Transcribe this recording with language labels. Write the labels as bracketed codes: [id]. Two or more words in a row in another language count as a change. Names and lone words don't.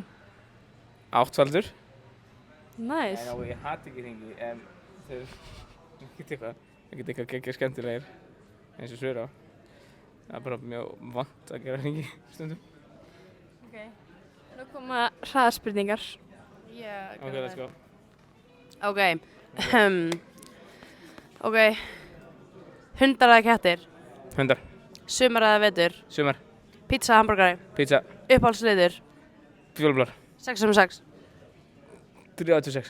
[is] 8-faldur. Nice. En ég hati ekki hringi, en þeir ekkert eitthvað geggja skemmtilegir eins og Sveira. Það er bara mjög vant að gera hringi stundum. Ok. Nú koma hraðaspurningar. [en] Yeah, Ok, let's go. Ok. Ok. [is] Hundar eða kettir? Hundar. Sumar eða vetur? Sumar. Pizza, hamburgari? Pizza. Uppáhaldsliður? Fjólublar. 6/6? 36.